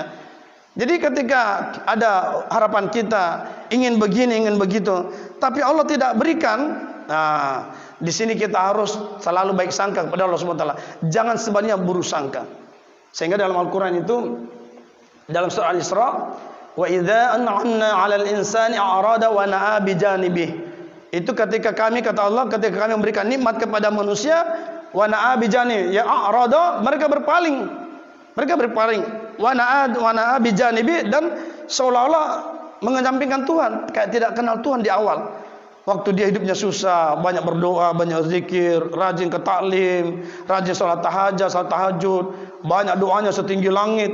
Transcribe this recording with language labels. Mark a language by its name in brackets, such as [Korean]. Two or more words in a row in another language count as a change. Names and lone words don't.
[Indonesian] Jadi ketika ada harapan kita ingin begini, ingin begitu, tapi Allah tidak berikan, nah di sini kita harus selalu baik sangka kepada Allah [Arabic] سبحانه وتعالى. [Indonesian] Jangan sebaliknya buruk sangka. Sehingga dalam Al-Qur'an itu, dalam surah Al-Isra, [Arabic] وإذا أنعمنا على الإنسان أعرض ونأى بجانبه. [Indonesian] Itu ketika kami, kata Allah, ketika kami memberikan nikmat kepada manusia, [Arabic] ونأى بجانبه يا أعرض, [Indonesian] mereka berpaling. Mereka berpaling, [Arabic] ونأى بجانبه, [Indonesian] dan seolah-olah mengesampingkan Tuhan, kayak tidak kenal Tuhan di awal. Waktu dia hidupnya susah, banyak berdoa, banyak zikir, rajin ke taklim, rajin salat tahajud, banyak doanya setinggi langit.